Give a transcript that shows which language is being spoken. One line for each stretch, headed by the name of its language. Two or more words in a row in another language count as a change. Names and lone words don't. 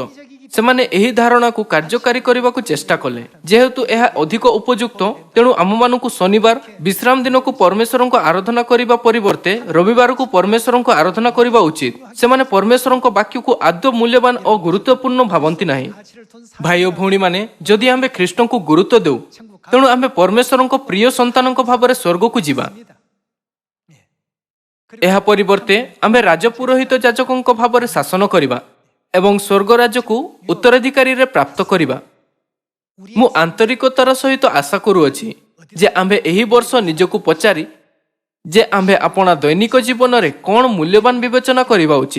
Odia: ସେମାନେ ଏହି ଧାରଣାକୁ କାର୍ଯ୍ୟକାରୀ କରିବାକୁ ଚେଷ୍ଟା କଲେ। ଯେହେତୁ ଏହା ଅଧିକ ଉପଯୁକ୍ତ, ତେଣୁ ଆମମାନଙ୍କୁ ଶନିବାର ବିଶ୍ରାମ ଦିନକୁ ପରମେଶ୍ୱରଙ୍କ ଆରାଧନା କରିବା ପରିବର୍ତ୍ତେ ରବିବାରକୁ ପରମେଶ୍ୱରଙ୍କ ଆରାଧନା କରିବା ଉଚିତ। ସେମାନେ ପରମେଶ୍ୱରଙ୍କ ବାକ୍ୟକୁ ଆଦୌ ମୂଲ୍ୟବାନ ଓ ଗୁରୁତ୍ୱପୂର୍ଣ୍ଣ ଭାବନ୍ତି ନାହିଁ।
Korean: 가치를 둔
Odia: ଭାଇ ଓ ଭଉଣୀମାନେ, ଯଦି ଆମ୍ଭେ ଖ୍ରୀଷ୍ଟଙ୍କୁ ଗୁରୁତ୍ୱ ଦେଉ, ତେଣୁ ଆମ୍ଭେ ପରମେଶ୍ୱରଙ୍କ ପ୍ରିୟ ସନ୍ତାନଙ୍କ ଭାବରେ ସ୍ୱର୍ଗକୁ ଯିବା।
Korean: 사람입니다. 예.
Odia: ଏହା ପରିବର୍ତ୍ତେ ଆମ୍ଭେ ରାଜପୁରୋହିତ ଯାଜକଙ୍କ ଭାବରେ ଶାସନ କରିବା ଏବଂ ସ୍ୱର୍ଗ ରାଜ୍ୟକୁ ଉତ୍ତରାଧିକାରୀରେ ପ୍ରାପ୍ତ କରିବା। ମୁଁ ଆନ୍ତରିକତାର ସହିତ ଆଶା କରୁଅଛି ଯେ ଆମ୍ଭେ ଏହି ବର୍ଷ ନିଜକୁ ପଚାରି ଯେ ଆମ୍ଭେ ଆପଣା ଦୈନିକ ଜୀବନରେ କ'ଣ ମୂଲ୍ୟବାନ ବିବେଚନା କରିବା ଉଚିତ।